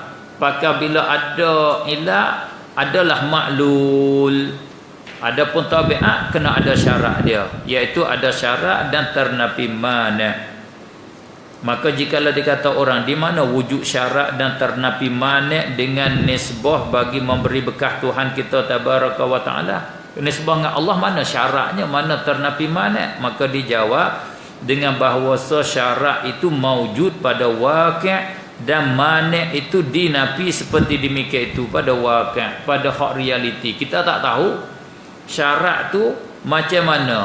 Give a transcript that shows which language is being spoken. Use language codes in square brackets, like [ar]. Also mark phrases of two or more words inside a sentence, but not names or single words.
[ms] Maka bila ada ilat adalah maklul. Adapun tabiat kena ada syarat dia, iaitu ada syarat dan ternapi mana. Maka jikalau dikata orang di mana wujud syarat dan ternapi mana dengan nisbah bagi memberi bekah Tuhan kita [ar] tabaraka wa taala, [ms] nisbah dengan Allah mana syaratnya, mana ternapi mana? Maka dijawab dengan bahawa syarat itu maujud pada waqi', dan mana itu dinafi seperti demikian itu pada waqi', pada hak realiti. Kita tak tahu syarat tu macam mana.